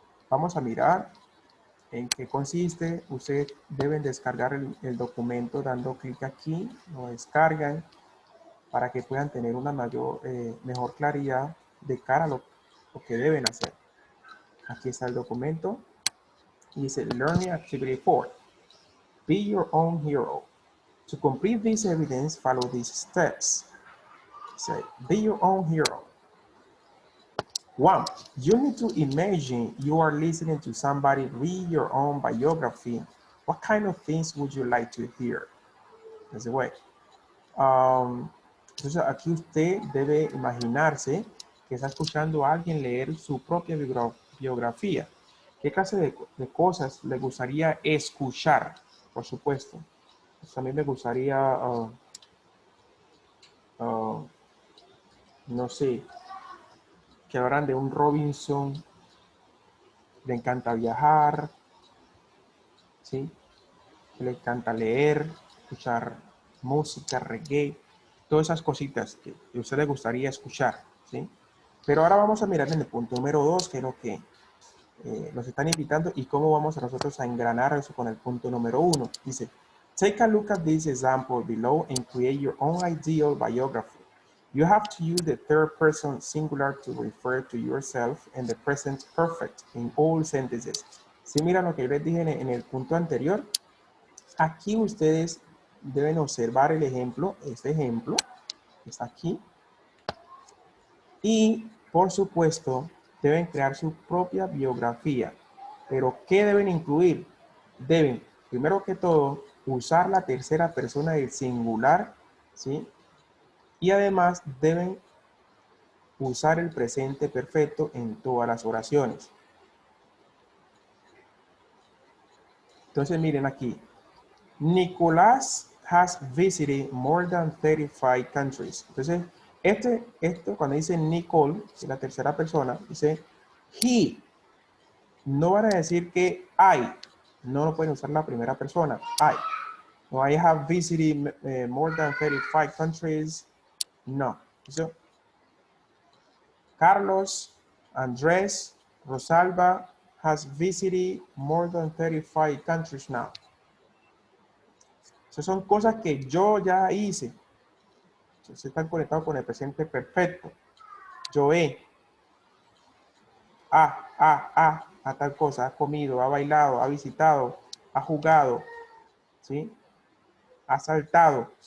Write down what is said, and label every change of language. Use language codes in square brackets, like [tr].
[es] Vamos a mirar en qué consiste. Ustedes deben descargar el documento dando clic aquí, lo descargan para que puedan tener una mejor claridad de cara a lo que deben hacer. Aquí está el documento y dice Learning Activity 4. [en] Be Your Own Hero. To complete this evidence, follow these steps. Say, be your own hero. 1. You need to imagine you are listening to somebody read your own biography. What kind of things would you like to hear? That's the way. [es] Entonces aquí usted debe imaginarse que está escuchando a alguien leer su propia biografía. ¿Qué clase de cosas le gustaría escuchar? Por supuesto. Pues también me gustaría, no sé, que hablan de un Robinson, le encanta viajar, ¿sí? Que le encanta leer, escuchar música, reggae, todas esas cositas que a usted le gustaría escuchar, ¿sí? Pero ahora vamos a mirar en el punto número 2, que es lo que nos están invitando y cómo vamos a nosotros a engranar eso con el punto número 1. Dice, [en] take a look at this example below and create your own ideal biography. You have to use the third person singular to refer to yourself and the present perfect in all sentences. [es] Si miran lo que yo les dije en el punto anterior, aquí ustedes deben observar el ejemplo, este ejemplo, que está aquí. Y, por supuesto, deben crear su propia biografía. Pero, ¿qué deben incluir? Deben, primero que todo, usar la tercera persona del singular, ¿sí? Y además deben usar el presente perfecto en todas las oraciones. Entonces, miren aquí. [en] Nicolás has visited more than 35 countries. [es] Entonces, esto cuando dice Nicole, que es la tercera persona, dice he. No van a decir que I. No lo pueden usar la primera persona. [en] I. No, I have visited more than 35 countries. No. So, Carlos, Andrés, Rosalba has visited more than 35 countries now. [es] Esas son cosas que yo ya hice. Se están conectados con el presente perfecto. Yo he. A tal cosa. Ha comido, ha bailado, ha visitado, ha jugado. ¿Sí? Ha saltado.